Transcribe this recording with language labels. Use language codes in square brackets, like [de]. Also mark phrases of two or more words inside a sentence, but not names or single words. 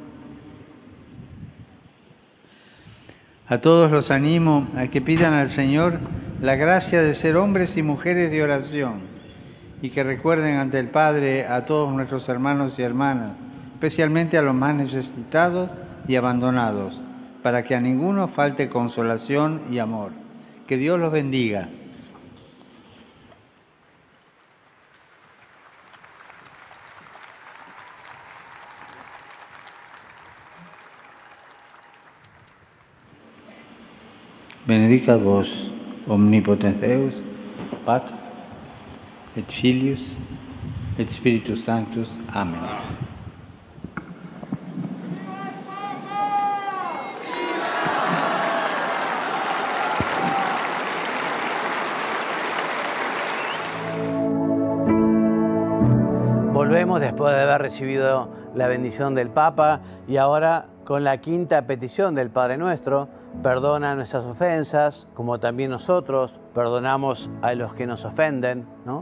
[es] A todos los animo a que pidan al Señor la gracia de ser hombres y mujeres de oración y que recuerden ante el Padre a todos nuestros hermanos y hermanas, especialmente a los más necesitados y abandonados, para que a ninguno falte consolación y amor. Que Dios los bendiga. [la] Benedicat vos, omnipotens Deus, Pater, et Filius, et Spiritus Sanctus. [es] Amén. Volvemos después de haber recibido la bendición del Papa y ahora con la quinta petición del Padre Nuestro: perdona nuestras ofensas, como también nosotros perdonamos a los que nos ofenden, ¿no?